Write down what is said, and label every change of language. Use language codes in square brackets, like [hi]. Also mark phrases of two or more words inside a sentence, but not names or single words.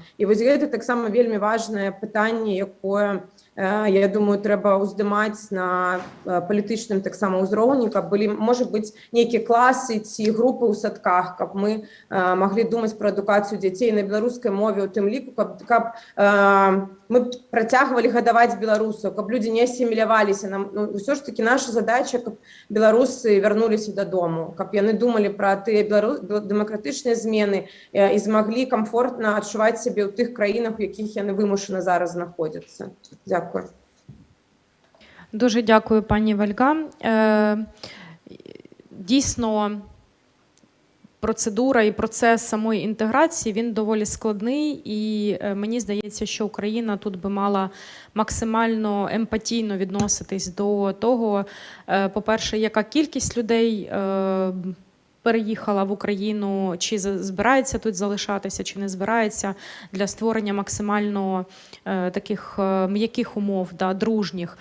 [be] І вось гэта таксама вельмі важнае пытанне, якое, я думаю, трэба ўздымаць на палітычным таксама ўзроўні, каб былі, можа быць, нейкія класы ці групы ў садках, каб мы маглі думаць пра адукацыю дзяцей на беларускай мове, у тым ліку, каб мы працягвалі гадаваць беларусаў, каб людзі не асіміляваліся. Усё ж такі наша задача, каб беларусы вярнуліся дадому, каб яны думалі пра тыя дэмакратычныя змены і змаглі камфортна адчуваць сябе ў тых краінах, у якіх яны вымушана зараз знаходзяцца. [uk] Дякую. Дуже дякую, пані Вольга. Дійсно, процедура і процес самої інтеграції, він доволі складний, і мені здається, що Україна тут би мала максимально емпатійно відноситись до того, по-перше, яка кількість людей переїхала в Україну, чи збирається тут залишатися, чи не збирається, для створення максимально таких м'яких умов, дружніх.